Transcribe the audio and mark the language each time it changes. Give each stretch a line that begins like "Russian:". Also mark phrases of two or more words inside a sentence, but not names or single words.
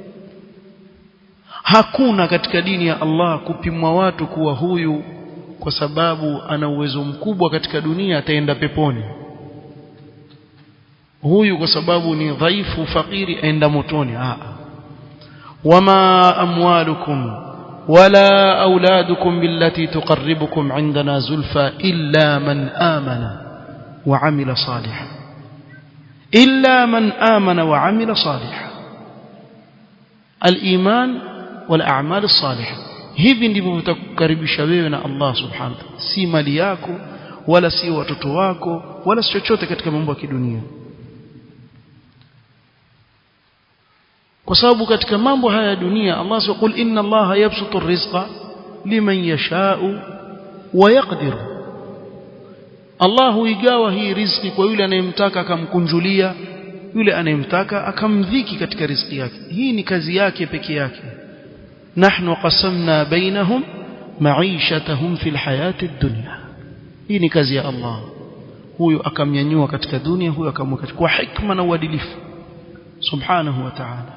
Swahili: Hakuna katika dini ya Allah kupimwa watu kuwa huyu kwa sababu ana uwezo mkubwa katika dunia ataenda peponi, huyu kwa sababu ni dhaifu fakiri aenda motoni.
Arabic: وما أموالكم ولا أولادكم بالتي تقربكم عندنا زلفى إلا من آمن وعمل صالحا إلا من آمن وعمل صالحا. الإيمان والأعمال الصالحة,
Swahili: hivi ndivyo vitakukaribisha wewe na Allah
Arabic: سبحانه وتعالى,
Swahili: si mali yako wala si watoto wako wala si chochote katika mambo ya kidunia. Kwa sababu katika mambo haya ya dunia Allah
Arabic: سبحانه إن الله يبسط الرزق لمن يشاء ويقدر,
Swahili: Allah huigawa hii riziki kwa yule anayemtaka akamkunjulia, yule anayemtaka akamdhiki katika riziki yake. Hii ni kazi yake peke yake.
Arabic: نحن قسمنا بينهم معيشتهم في الحياة الدنيا,
Swahili: hii ni kazi ya Allah. Huyu akamnyanyua katika dunia, huyu akamweka kwa hikma na uadilifu
Arabic: سبحانه وتعالى.